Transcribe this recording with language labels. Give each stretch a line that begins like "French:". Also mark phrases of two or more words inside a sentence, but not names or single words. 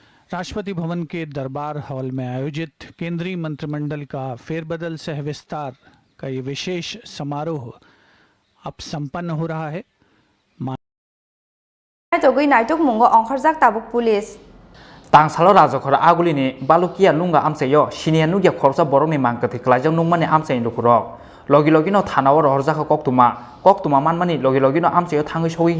Hindi: राष्ट्रपति भवन के दरबार हॉल में आयोजित केंद्रीय मंत्रिमंडल का फेरबदल सह विस्तार का ये विशेष समारोह अब संपन्न हो रहा है।
Kok Borok: Togui naituk mungo ongkharjak tabuk police. Tang salo rajakora aguli ni balukia lunga amseyo shinia nugia khorsa borokni mangkati klajang nungmani amse indukurok. Logi no thanao rorjaka koktuma manmani logi no amseyo thangi sogi